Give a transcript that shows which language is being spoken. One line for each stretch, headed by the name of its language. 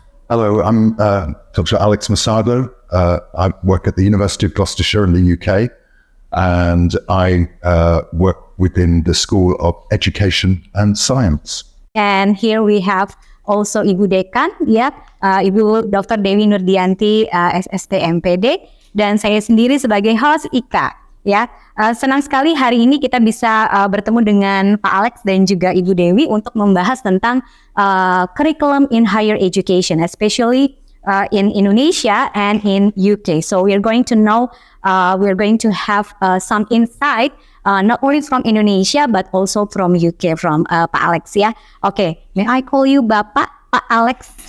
English: Hello, I'm Dr. Alex Masardo. I work at the University of Gloucestershire in the UK, and I work within the School of Education and Science. And here we have also Ibu Dekan, ya, Ibu Dr.
Indonesian: Dewi Nurfiyanti, SST M.Pd, dan saya sendiri sebagai host Ika. Ya, senang sekali hari ini kita bisa bertemu dengan Pak Alex dan juga Ibu Dewi untuk membahas tentang
English: curriculum in higher education, especially in Indonesia and in UK. So we're going to know, we're going to have some insight, not only from Indonesia but also from UK, from Pak Alex. Ya, okay. May I call you Bapak Pak Alex?